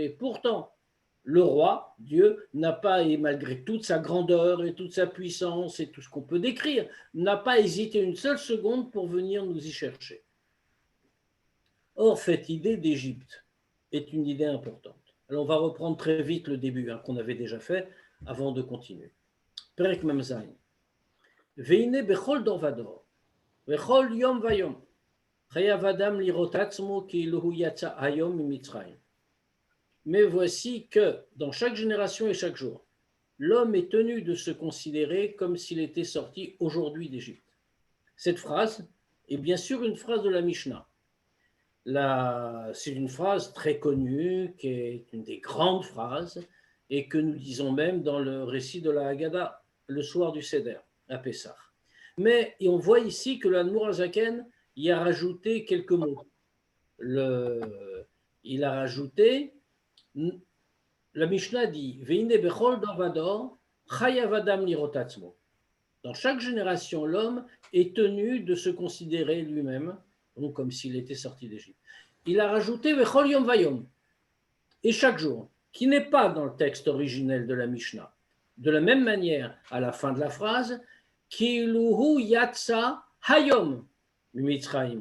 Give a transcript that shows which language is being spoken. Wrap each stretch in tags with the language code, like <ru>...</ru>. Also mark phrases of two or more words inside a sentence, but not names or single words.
<fr>Et pourtant, le roi, Dieu, n'a pas, et malgré toute sa grandeur et toute sa puissance et tout ce qu'on peut décrire, n'a pas hésité une seule seconde pour venir nous y chercher. Or, cette idée d'Égypte est une idée importante. Alors, on va reprendre très vite le début qu'on avait déjà fait avant de continuer.</fr> <he>פרק מם זין. והנה בכל דור ודור, בכל יום ויום, חייב אדם לראות עצמו כאילו יצא היום ממצרים.</he> <fr>Mais voici que dans chaque génération et chaque jour, l'homme est tenu de se considérer comme s'il était sorti aujourd'hui d'Égypte. Cette phrase est bien sûr une phrase de la Mishnah. C'est une phrase très connue, qui est une des grandes phrases, et que nous disons même dans le récit de la Haggadah, le soir du Seder, à Pessah. Mais on voit ici que l'Admour Hazaken y a rajouté quelques mots. Il a rajouté, la Mishnah dit,</fr> <he>והנה בכל דור ודור, חייב אדם לראות עצמו.</he> <fr>Dans chaque génération, l'homme est tenu de se considérer lui-même, donc comme s'il était sorti d'Égypte. Il a rajouté</fr> <he>ובכל יום ויום,</he> <fr>et chaque jour, qui n'est pas dans le texte originel de la Mishnah. De la même manière, à la fin de la phrase,</fr> <he>כאילו יצא היום, מצרים.</he>